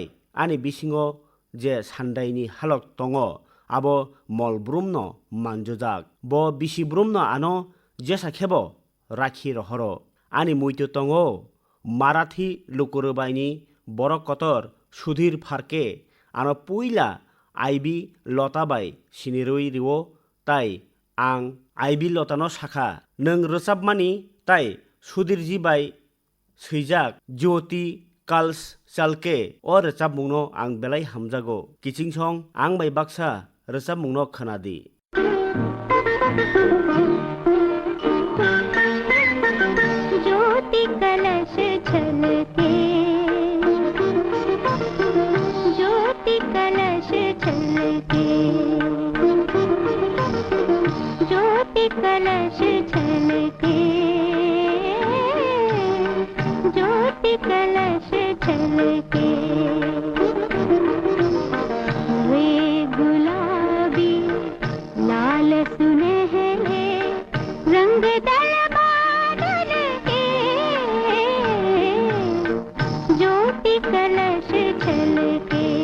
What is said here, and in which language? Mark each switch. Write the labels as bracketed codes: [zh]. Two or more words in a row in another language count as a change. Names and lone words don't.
[trp] ani bisingo je sandaini halok tongo abo molbrumno manjojak bo bisibrumno ano jesa khebo rakhi rohoro ani muito tongo Marathi lukurubaini borok kotor Sudhir Pharke ano puila Ibi lota bai sinirui riwo tai ang Ibi lotano sakha nung rwchabmani tai Sudhir ji bai swijak Jyoti Kals Chalke o rwchabmungno ang belai hamjago kichingsong ang bai baksa rwchabmungno khonadi [hi] ज्योति कलश छलके ज्योति कलश छलके ज्योति कलश छलके ज्योति कलश छलके वे गुलाबी लाल सुनहरे रंग दल बादल के ज्योति कलश छलके